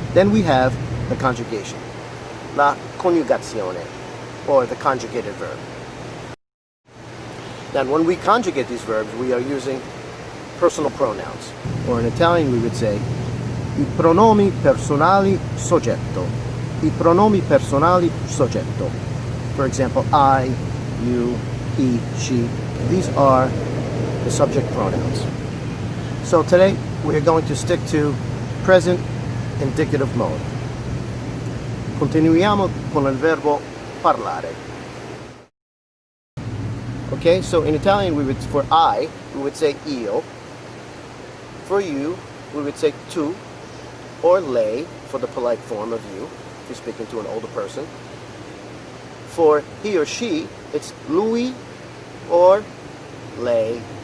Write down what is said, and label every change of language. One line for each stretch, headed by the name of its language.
English: Then we have the conjugation,
Italian: la coniugazione,
English: or the conjugated verb. Now, when we conjugate these verbs, we are using personal pronouns, or in Italian we would say
Italian: i pronomi personali soggetto. I pronomi personali soggetto.
English: For example, I, you, he, she. These are the subject pronouns. So today we are going to stick to present indicative mode.
Italian: Continuiamo con il verbo parlare.
English: Okay, so in Italian we would, for I, we would say io. For you, we would say tu, or lei, for the polite form of you, if you're speaking to an older person. For he or she, it's lui or lei.